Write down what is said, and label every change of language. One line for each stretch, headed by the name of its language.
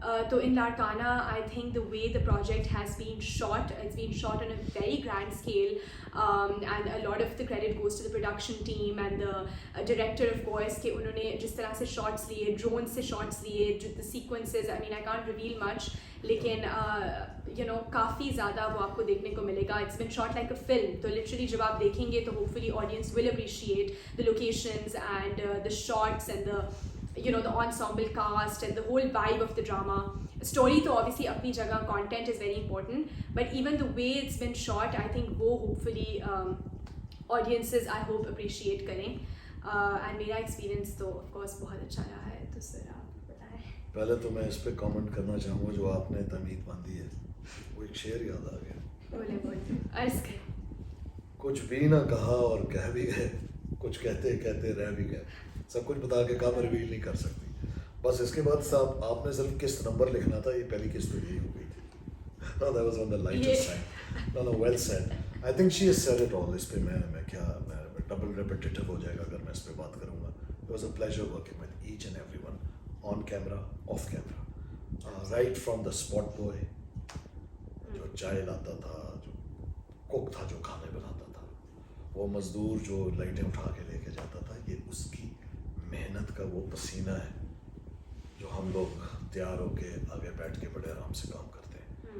English: तो in Larkana I think the way the project has been shot, it's been shot on a very grand scale, and a lot of the credit goes to the production team and the director of course,
Hindi: कि उन्होंने जिस तरह से shots लिए, drone से shots लिए, जो the sequences, I mean I can't reveal much, लेकिन काफ़ी ज़्यादा वो आपको देखने को मिलेगा.
English: it's been shot like a film,
Hindi: तो लिटरली जब आप देखेंगे तो
English: Hopefully audience will appreciate the locations and the shots and the ensemble cast and the whole vibe of the drama. Story
Hindi: तो
English: obviously
Hindi: अपनी जगह,
English: content is very important, but even the way it's been shot, I think
Hindi: वो
English: hopefully audiences I hope appreciate
Hindi: करें.
English: And
Hindi: मेरा experience तो
English: of course
Hindi: बहुत अच्छा रहा है. तो सर आप बताएं. पहले तो मैं इस पे कमेंट करना चाहूँगा जो आपने तमीद बांधी है, वो एक शेर याद आ गया. बोले अर्ज करें. कुछ भी ना कहा और कह भी गए, कुछ कहते कहते रह भी गए, सब कुछ बता के काम रिवील नहीं कर सकती. बस इसके बाद साहब आपने सिर्फ किस्त नंबर लिखना था, ये पहली किस्त तो यही हो गई थी.
English: No, that was on the lighter side. No, well said. I think she has said it all.
Hindi: इस पे मैं डबल repetitive हो जाएगा अगर मैं इस पे बात करूँगा.
English: It was a pleasure working with each and everyone, on camera, off camera. Right from the spot boy,
Hindi: जो चाय लाता था, जो कुक था जो खाने बनाता था, वो मजदूर जो लाइटें उठा के लेके जाता था, ये उसकी मेहनत का वो पसीना है जो हम लोग तैयार होके आगे बैठ के बड़े आराम से काम करते हैं.